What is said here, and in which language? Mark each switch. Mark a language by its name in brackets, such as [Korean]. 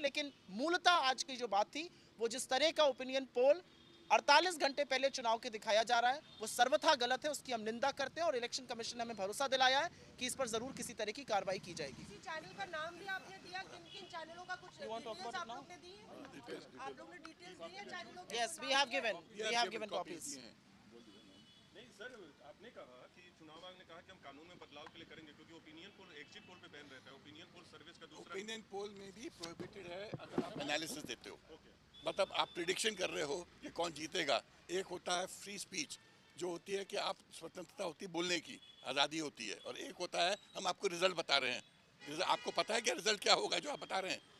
[Hindi] लेकिन मूलतः आज की जो बात थी वो जिस तरह का ओपिनियन पोल 48 घंटे पहले चुनाव के दिखाया जा रहा है वो सर्वथा गलत है, उसकी हम निंदा करते हैं और इलेक्शन कमीशन ने हमें भरोसा दिलाया है कि इस पर जरूर किसी तरह की कार्रवाई की जाएगी। किसी चैनल का नाम भी आपने दिया, किन-किन चैनलों का कुछ डिटेल्स आप लोगों ने दी है? आप लोगों ने डिटेल्स दी है चैनलों के? [English] Yes, we have given copies. [Hindi] नहीं सर, आपने कहा कि चुनाव आयोग ने कहा कि हम कानून में बदलाव के लिए करेंगे क्योंकि ओपिनियन पोल एग्जिट पोल पे बैन रहता है, ओपिनियन पोल सर्विस का दूसरा ओपिनियन पोल में भी प्रोहिबिटेड है अगर आप एनालिसिस देते हो, मतलब आप प्रिडिक्शन कर रहे हो कि कौन जीतेगा। एक होता है फ्री स्पीच जो होती है कि आप स्वतंत्रता होती है, बोलने की आज़ादी होती है, और एक होता है हम आपको रिजल्ट बता रहे हैं। आपको पता है क्या रिजल्ट क्या होगा जो आप बता रहे हैं?